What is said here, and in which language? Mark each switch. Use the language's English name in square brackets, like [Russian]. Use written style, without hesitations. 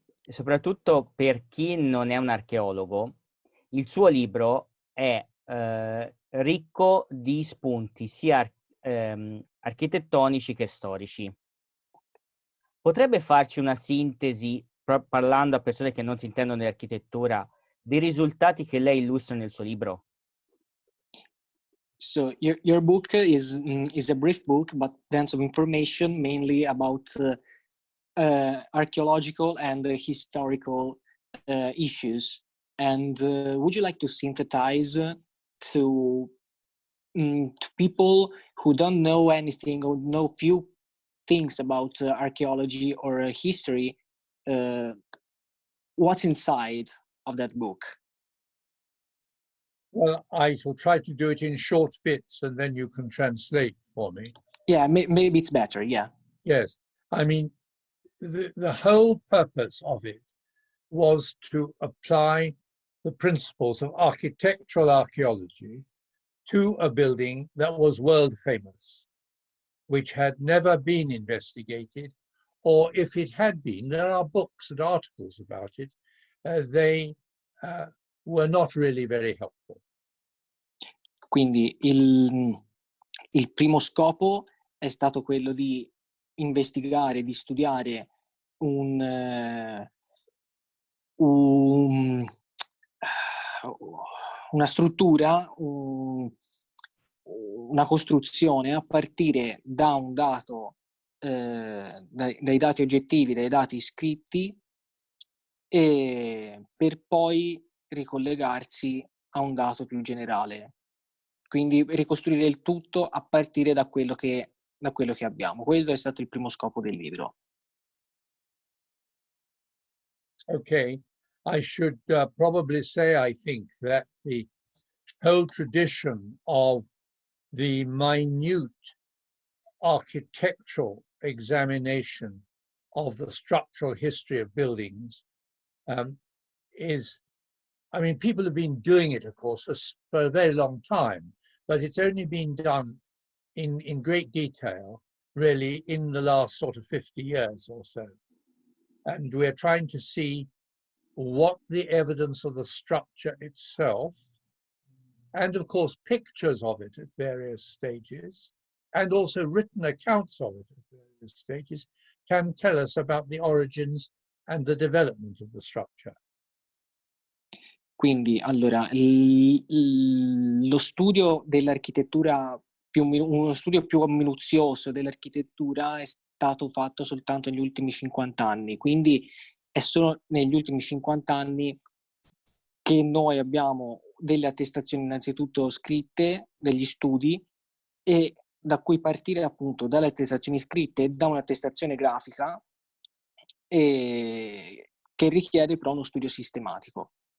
[Italian] Soprattutto per chi non è un archeologo, il suo libro è ricco di spunti sia architettonici che storici. Potrebbe farci una sintesi, parlando a persone che non si intendono di architettura, dei risultati che lei illustra nel suo libro? [English] So your book is a brief book, but dense of information, mainly about archaeological and historical issues. And would you like to synthesize to people who don't know anything or know few things about archaeology or history, what's inside of that book? Well, I shall try to do it in short bits, and then you can translate for me. Yeah, maybe it's better. Yeah. Yes, I mean, the whole purpose of it was to apply the principles of architectural archaeology to a building that was world famous, which had never been investigated, or if it had been, there are books and articles about it. They were not really very helpful. [Italian] Quindi il primo scopo è stato quello di investigare, di studiare una struttura, una costruzione a partire da un dato, dai dati oggettivi, dai dati scritti, e per poi ricollegarsi a un dato più generale. Quindi ricostruire il tutto a partire da quello che abbiamo. Quello è stato il primo scopo del libro. [English] Okay, I should probably say, I think, that the whole tradition of the minute architectural examination of the structural history of buildings is, I mean, people have been doing it, of course, for a very long time, but it's only been done in great detail, really, in the last sort of 50 years or so. And we're trying to see what the evidence of the structure itself, and of course pictures of it at various stages, and also written accounts of it at various stages, can tell us about the origins and the development of the structure. [Italian] Quindi, allora, lo studio dell'architettura, uno studio più minuzioso dell'architettura è stato fatto soltanto negli ultimi 50 anni, quindi è solo negli ultimi 50 anni che noi abbiamo delle attestazioni innanzitutto scritte, degli studi, e da cui partire appunto dalle attestazioni scritte e da un'attestazione grafica, che richiede però uno studio sistematico.